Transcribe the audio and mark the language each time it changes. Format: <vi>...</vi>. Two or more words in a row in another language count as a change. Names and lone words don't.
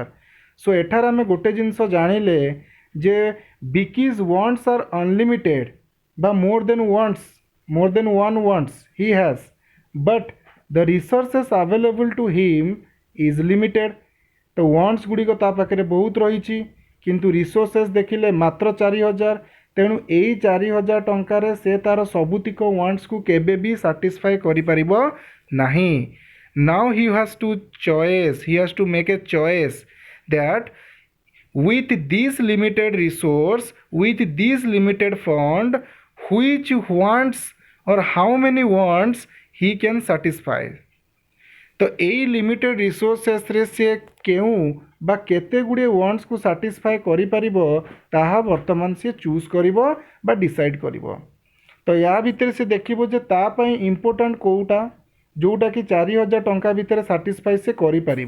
<or>ସୋ ଏଠାରେ ଆମେ ଗୋଟେ ଜିନିଷ ଜାଣିଲେ ଯେ</or> <en>because wants are unlimited, or more than one wants he has, but the resources available to him is limited.</en> <or>ତ ୱାଣ୍ଟସ୍ ଗୁଡ଼ିକ ତା ପାଖରେ ବହୁତ ରହିଛି, କିନ୍ତୁ ରିସୋର୍ସେସ୍ ଦେଖିଲେ ମାତ୍ର 4,000. ତେଣୁ ଏଇ 4,000 ଟଙ୍କାରେ ସେ ତା'ର ସବୁତିକ ୱାଣ୍ଟସ୍କୁ କେବେ ବି ସାଟିସ୍ଫାଏ କରିପାରିବ ନାହିଁ.</or> <en>Now he has to make a choice that with this limited resource, with this limited fund, which wants or how many wants he can satisfy.</en> <or>ତ ଏଇ</or> <en>limited resources</en> <or>ସେ କେଉଁ ବା କେତେ ଗୁଡ଼ିଏ ୱାଣ୍ଟସ୍କୁ ସାଟିସ୍ଫାଏ କରିପାରିବ, ତାହା ବର୍ତ୍ତମାନ ସେ ଚୁଜ୍ କରିବ ବା ଡିସାଇଡ଼୍ କରିବ. ତ ୟା ଭିତରେ ସେ ଦେଖିବ ଯେ ତା ପାଇଁ ଇମ୍ପୋର୍ଟାଣ୍ଟ କେଉଁଟା, ଯେଉଁଟାକି 4,000 ଟଙ୍କା ଭିତରେ ସାଟିସ୍ଫାଏ ସେ କରିପାରିବ.</or>